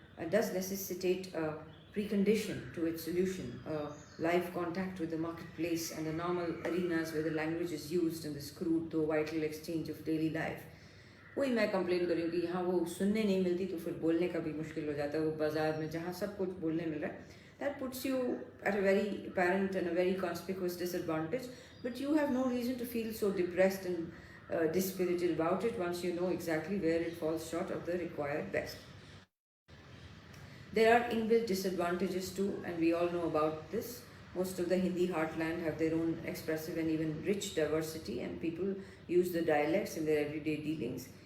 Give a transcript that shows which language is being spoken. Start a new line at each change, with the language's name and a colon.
English: Does necessitate a precondition to its solution, live contact with the marketplace and the normal arenas where the language is used in this crude though vital exchange of daily life.
Hindi: वही मैं complain करी कि यहाँ वो सुनने नहीं मिलती तो फिर बोलने का भी मुश्किल हो जाता है. वो बाजार में जहाँ सब कुछ बोलने मिल रहा है,
English: that puts you at a very apparent and a very conspicuous disadvantage. But you have no reason to feel so depressed and dispirited about it once you know exactly where it falls short of the required best. There are inbuilt disadvantages too, and we all know about this. Most of the Hindi heartland have their own expressive and even rich diversity, and people use the dialects in their everyday dealings.